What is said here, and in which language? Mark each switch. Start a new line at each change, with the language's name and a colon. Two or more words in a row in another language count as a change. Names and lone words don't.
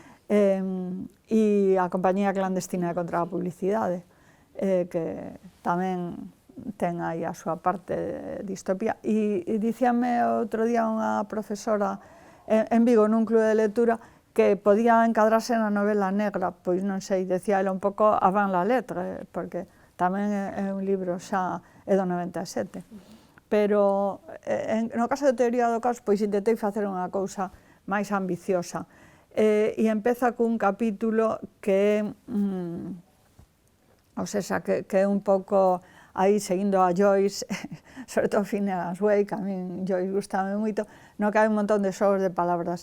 Galician: E a Compañía Clandestina contra a Publicidade, que tamén ten aí a súa parte de distopía. E dicíame outro día unha profesora en Vigo, nun club de lectura, que podía encadrarse na novela negra, pois non sei, decía ela un pouco
French: avant la lettre,
Galician: porque tamén é un libro xa é do 97. Pero no caso de Teoría do caos, pois intentei facer unha cousa máis ambiciosa. E empeza cun capítulo que
Spanish: o sea,
Galician: que é un pouco aí seguindo a Joyce, sobre todo Phineas Wake, que a min Joyce gustame moito, no que hai un montón de xogos de palabras.